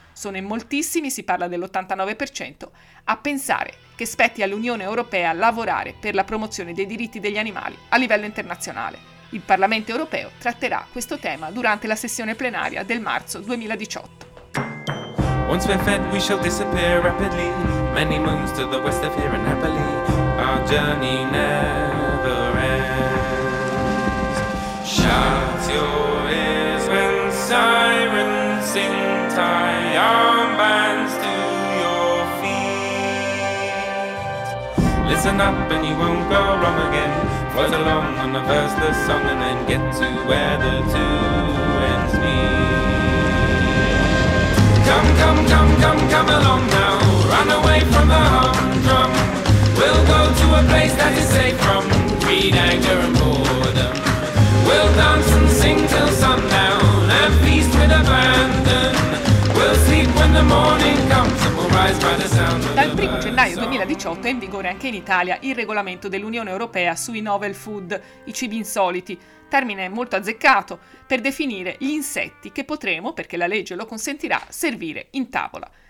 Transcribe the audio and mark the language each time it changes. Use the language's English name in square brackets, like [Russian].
[Italian] Sono in moltissimi, si parla dell'89%, a pensare che spetti all'Unione Europea lavorare per la promozione dei diritti degli animali a livello internazionale. Il Parlamento Europeo tratterà questo tema durante la sessione plenaria del marzo 2018. [English] Once we're fed, we shall disappear rapidly. Many moons to the west of here and happily. Our journey never ends. Shut your ears when sirens sing. Tie armbands to your feet. Listen up and you won't go wrong again. Float along on a verseless song and then get to where the two ends meet. Come, come, come, come, come along now. Run away from the humdrum. We'll go to a place that is safe from greed, anger and boredom. We'll dance and sing till sundown and feast with abandon. We'll sleep. [Italian] Dal 1 gennaio 2018 è in vigore anche in Italia il regolamento dell'Unione Europea sui novel food, i cibi insoliti, termine molto azzeccato per definire gli insetti che potremo, perché la legge lo consentirà, servire in tavola.